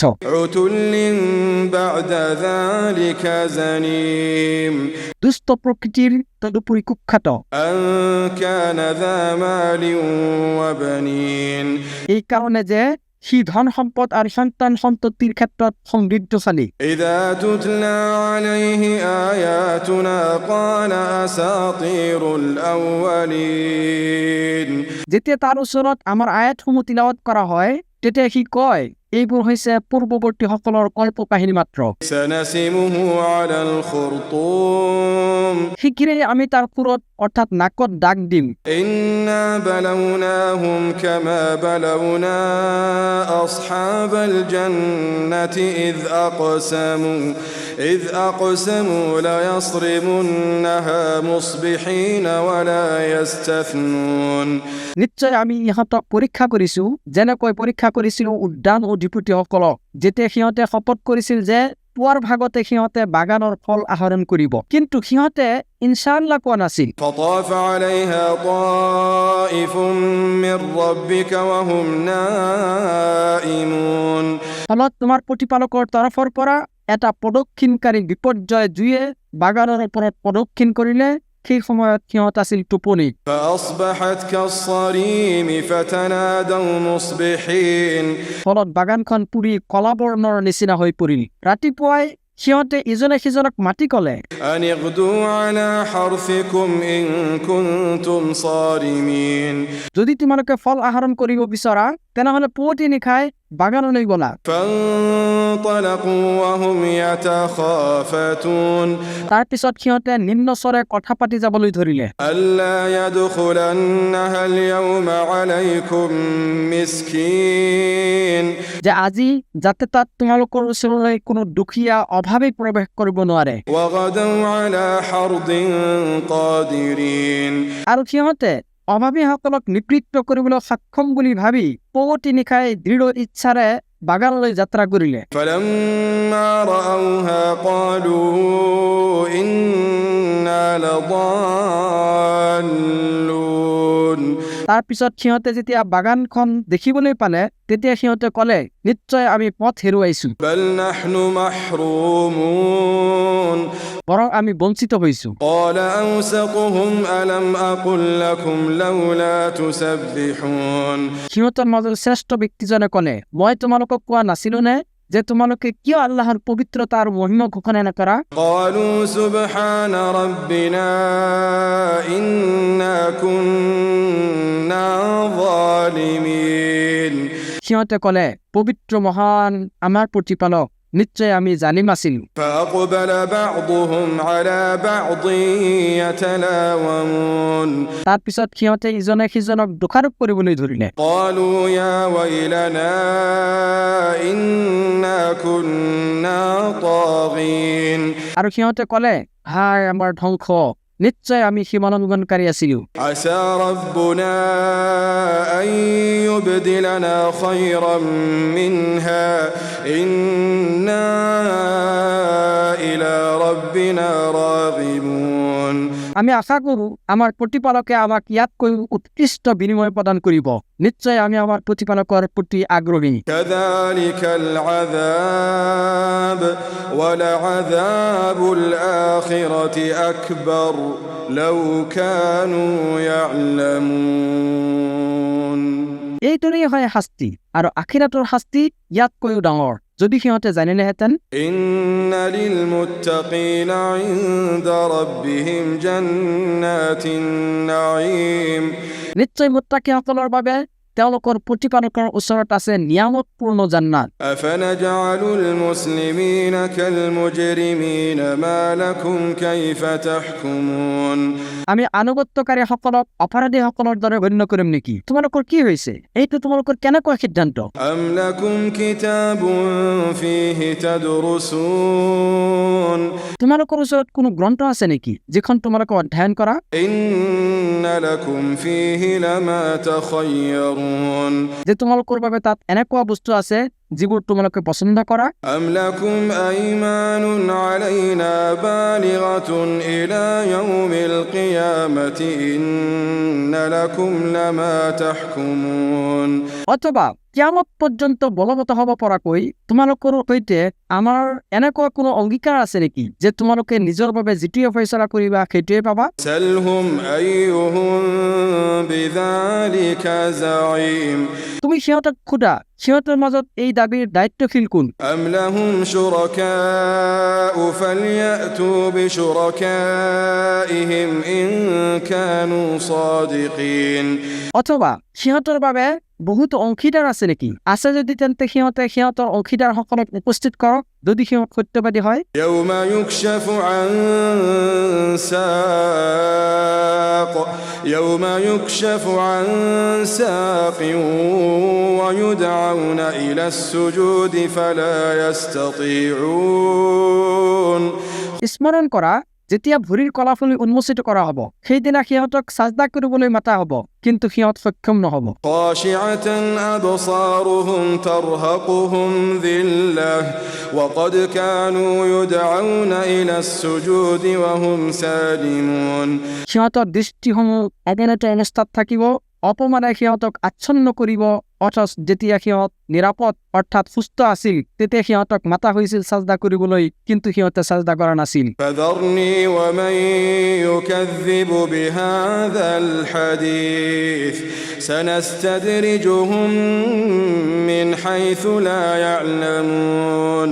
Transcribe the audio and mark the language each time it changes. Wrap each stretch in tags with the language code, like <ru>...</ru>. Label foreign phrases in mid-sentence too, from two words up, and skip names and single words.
<ar>عتل بعد ذلك زنيم.</ar> <as>দুষ্ট প্ৰকৃতিৰ তদুপৰি কুখ্যাত।</as> <ar>أن كان ذا مال وبنين.</ar> <as>এই কাৰণে যে সি ধন সম্পদ আৰু সন্তান সন্ততিৰ ক্ষেত্ৰত সমৃদ্ধশালী।</as> <ar>إذا تتلى عليه آياتنا قال أساطير الأولين.</ar> <as>যেতিয়া তাৰ ওচৰত আমাৰ আয়াতসমূহ তিলাৱত কৰা হয়, তেতিয়া সি কয় এইবোৰ হৈছে পূৰ্বৱৰ্তীসকলৰ কল্প কাহিনী মাত্ৰ।</as> <ar>سنسمه على الخرطوم.</ar> <as>শীঘ্ৰেই আমি তাৰ পুৰত অৰ্থাৎ নাকত দাগ দিম।</as> <ar>إنا بلوناهم كما بلونا أصحاب الجنة إذ أقسموا ليصرمنها مصبحين ولا يستثنون.</ar> <as>নিশ্চয় আমি ইহঁতক পৰীক্ষা কৰিছো, যেনেকৈ পৰীক্ষা কৰিছিলো উদ্যান অধিপতিসকলক, যেতিয়া সিহঁতে শপত কৰিছিল যে পুৱাৰ ভাগতে সিহঁতে বাগানৰ ফল আহৰণ কৰিব, কিন্তু সিহঁতে ইনশাআল্লাহ কোৱা নাছিল।</as> <ar>فطاف عليها طائف من ربك وهم نائمون.</ar> <as>ফলত তোমাৰ প্ৰতিপালকৰ তৰফৰ পৰা এটা প্ৰদক্ষিণকাৰী বিপৰ্যয় জুয়ে বাগানৰ ওপৰত প্ৰদক্ষিণ কৰিলে, সেই সময়ত সিহঁত আছিল টোপনি।</as> <ar>فأصبحت كالصريم فتنادوا مصبحين.</ar> <as>ফলত বাগানখন পুৰি কলাবৰ্ণৰ নিচিনা হৈ পৰিল। ৰাতিপুৱাই সিহঁতে ইজনে সিজনক মাতি ক'লে,</as> <ar>أن اغدوا على حرثكم إن كنتم صارمين.</ar> <as>যদি তোমালোকে ফল আহৰণ কৰিব বিচৰা তেনেহলে পুৱতি নিশাই বাগানলৈ গ'লা।</as> <ar>فانطلقوا وهم يتخافتون.</ar> <as>তাৰ পিছত সিহঁতে নিম্ন স্বৰে কথা পাতি যাবলৈ ধৰিলে।</as> <ar>ألا يدخلنها اليوم عليكم مسكين.</ar> <as>যে আজি যাতে তাত তোমালোকৰ ওচৰলৈ কোনো দুখীয়া অভাৱে প্ৰৱেশ কৰিব নোৱাৰে।</as> <ar>وغدوا على حرد قادرين.</ar> <as>আৰু সিহঁতে অভাৱীসকলক নিবৃত্ত কৰিবলৈ সক্ষম বুলি ভাবি পুৱতি নিশাই দৃঢ় ইচ্ছাৰে বাগানলৈ যাত্ৰা কৰিলে।</as> <ar>فلما رأوها قالوا إنا لضالون.</ar> <as>তাৰ পিছত সিহঁতে যেতিয়া বাগানখন দেখিবলৈ পালে, তেতিয়া সিহঁতে ক'লে নিশ্চয় আমি পথ হেৰুৱাইছো,</as> <ar>بل نحن محرومون.</ar> <as>বৰং আমি বঞ্চিত হৈছো।</as> <ar>قال أوسطهم ألم أقل لكم لولا تسبحون.</ar> <as>সিহঁতৰ মাজৰ শ্ৰেষ্ঠ ব্যক্তিজনে ক'লে, মই তোমালোকক কোৱা নাছিলো নে যে তোমালোকে কিয়</as> <bn>আল্লাহর পবিত্রতা আর মহিমা ঘোষণা</bn> <as>নকৰা?</as> <ar>قالوا سبحان ربنا إنا كنا ظالمين</ar> <as>সিহঁতে ক'লে, পবিত্ৰ মহান আমাৰ প্ৰতিপালক, নিশ্চয় আমি জালিম আছিলো।</as> <ar>فأقبل بعضهم على بعض يتلاومون</ar> <as>তাৰ পিছত সিহঁতে ইজনে সিজনক দোষাৰোপ কৰিবলৈ ধৰিলে।</as> <ar>قالوا يا ويلنا إنا كنا طاغين</ar> <as>আৰু সিহঁতে ক'লে, হায় আমাৰ ধ্বংস, নিশ্চয় আমি সীমালংঘনকাৰী আছিলো।</as> <ar>عسى ربنا أن يبدلنا خيرا منها إنا إلى ربنا راغبون</ar> <as>আমি আশা কৰো আমাৰ প্ৰতিপালকে আমাক ইয়াতকৈ উৎকৃষ্ট বিনিময় প্ৰদান কৰিব। নিশ্চয় আমি আমাৰ প্ৰতিপালকৰ প্ৰতি আগ্ৰহী।</as> <ar>كذلك العذاب ولعذاب الآخرة أكبر لو كانوا يعلمون</ar> <as>এইদৰেই হয় শাস্তি, আৰু আখিৰাতৰ শাস্তি ইয়াতকৈও ডাঙৰ যদি সিহঁতে জানিলেহেঁতেন।</as> <ar>إن للمتقين عند ربهم جنات النعيم</ar> <as>নিশ্চয় মুত্তাকিসকলৰ বাবে তেওঁলোকৰ প্ৰতিপালকৰ ওচৰত আছে নিয়ামতপূৰ্ণ জান্নাত।</as> <ar>أفنجعل المسلمين كالمجرمين ما لكم كيف تحكمون</ar> <as>আমি আনুগত্যকাৰীসকলক অপৰাধীসকলৰ দৰে গণ্য কৰিম নেকি? তোমালোকৰ কি হৈছে? এইটো তোমালোকৰ কেনেকুৱা সিদ্ধান্ত?</as> <ar>أم لكم كتاب فيه تدرسون</ar> <as>তোমালোকৰ ওচৰত কোনো গ্ৰন্থ আছে নেকি যিখন তোমালোকে অধ্যয়ন কৰা?</as> <ar>إن لكم فيه لما تخيرون</ar> <as>যে তোমালোকৰ বাবে তাত এনেকুৱা বস্তু আছে যিবোৰ তোমালোকে পছন্দ কৰা?</as> <ar>أم لكم أيمان علينا بالغة إلى يوم القيامة إن لكم لما تحكمون</ar> <as>অথবা কিয়ামত পৰ্যন্ত বলবৎ হ'ব পৰাকৈ তোমালোকৰ সৈতে আমাৰ এনেকুৱা কোনো অংগীকাৰ আছে নেকি যে তোমালোকে নিজৰ বাবে যিটোৱে ফয়ছলা কৰিবা সেইটোৱে পাবা?</as> <ar>سلهم أيهم بذلك زعيم</ar> <as>তুমি সিহঁতক সোধা, সিহঁতৰ মাজত এই দাবীৰ দায়িত্বশীল কোন?</as> <ar>أم لهم شركاء فليأتوا بشركائهم إن كانوا صادقين</ar> <as>অথবা সিহঁতৰ বাবে বহুতো অংশীদাৰ আছে নেকি? আছে যদি তেন্তে সিহঁতে সিহঁতৰ অংশীদাৰসকলক উপস্থিত কৰক যদি সিহঁত সত্যবাদী হয়।</as> <ar>يوم يكشف عن ساق يوم يكشف عن ساق ويدعون إلى السجود فلا يستطيعون</ar> <as>স্মৰণ কৰা, যেতিয়া ভৰিৰ কলাফুলি উন্মোচিত কৰা হ'ব সেইদিনা সিহঁতক সাজদা কৰিবলৈ মাতা হ'ব, কিন্তু সিহঁত সক্ষম নহ'ব।</as> <ar>خاشعة أبصارهم ترهقهم ذلة وقد كانوا يدعون إلى السجود وهم سالمون</ar> <as>সিহঁতৰ দৃষ্টিসমূহ এদিনতে অৱস্থাত থাকিব, অপমানে সিহঁতক আচ্ছন্ন কৰিব। অথচ যেতিয়া সিহঁত নিৰাপদ অৰ্থাৎ সুস্থ আছিল তেতিয়া সিহঁতক মাতা হৈছিল সাজদা কৰিবলৈ, কিন্তু সিহঁতে সাজদা কৰা নাছিল।</as> <ar>فذرني ومن يكذب بهذا الحديث سنستدرجهم من حيث لا يعلمون</ar>